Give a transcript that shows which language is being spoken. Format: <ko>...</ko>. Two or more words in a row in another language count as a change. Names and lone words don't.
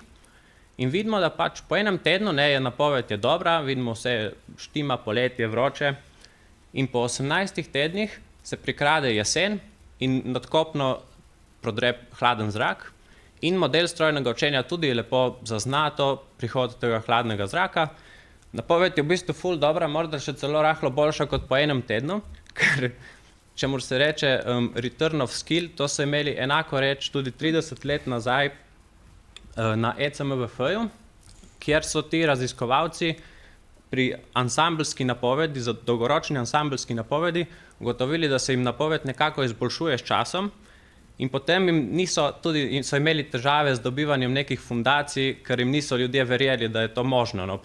<sl>In vidimo, da pač po enem tednu je napoved dobra, vidimo vse štima, poletje, vroče in po 18 tednih se prikrade jesen in nadkopno prodre hladen zrak in model strojnega učenja tudi lepo zazna to prihod tega hladnega zraka. Napoved je v bistvu ful dobra, morda še celo rahlo boljša kot po enem tednu, ker čemur se reče</sl> <en>return of skill,</en> <sl>to so imeli enako reč tudi 30 let nazaj na ECMWF-ju, kjer so ti raziskovalci pri ansambelski napovedi, za dolgoročni ansambelski napovedi, ugotovili, da se jim napoved nekako izboljšuje s časom in potem so imeli težave z dobivanjem nekih fundacij, ker jim niso ljudje verjeli, da je to možno, no.</sl>